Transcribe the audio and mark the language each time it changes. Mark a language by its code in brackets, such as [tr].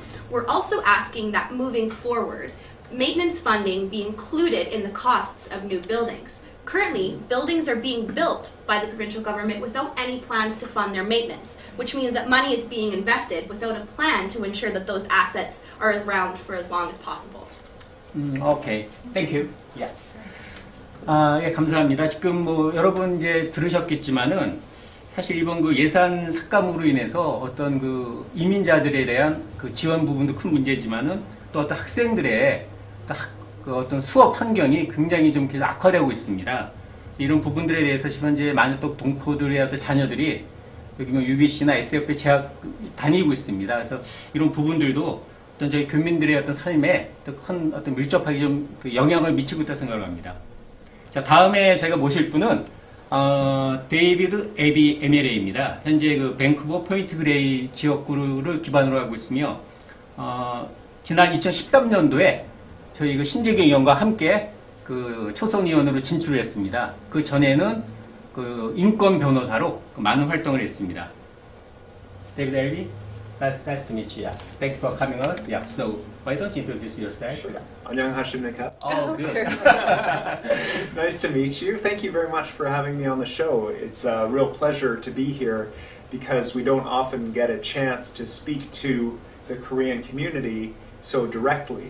[en] We're also asking that moving forward, maintenance funding be included in the costs of new buildings. Currently, buildings are being built by the provincial government without any plans to fund their maintenance, which means that money is being invested without a plan to ensure that those assets are around for as long as possible. Okay, thank you. Yeah. [ko] 예, 감사합니다. 지금 여러분 이제 들으셨겠지만은 사실 이번 그 예산 삭감으로 인해서 어떤 그 이민자들에 대한 그 지원 부분도 큰 문제지만은 또 어떤 학생들의 그 어떤 수업 환경이 굉장히 좀 계속 악화되고 있습니다. 이런 부분들에 대해서 현재 많은 또 동포들의 어떤 자녀들이 여기 UBC나 SF에 재학 다니고 있습니다. 그래서 이런 부분들도 어떤 저희 교민들의 어떤 삶에 큰 어떤 밀접하게 좀 영향을 미치고 있다 생각을 합니다. 자, 다음에 저희가 모실 분은 데이비드 에비 MLA입니다. 현재 그 밴쿠버 포인트 그레이 지역구를 기반으로 하고 있으며 지난 2013년도에 저희 그 신재경 의원과 함께 그 초선 의원으로 진출했습니다. 그 전에는 그 인권 변호사로 많은 활동을 했습니다. [en] 데이비드 엘비, nice to meet you. Thank you for coming us. Yeah. So why don't you introduce yourself? [ko] 안녕하십니까? [en] Oh, good. Nice to meet you. Thank you very much for having me on the show. It's a real pleasure to be here because we don't often get a chance to speak to the Korean community so directly.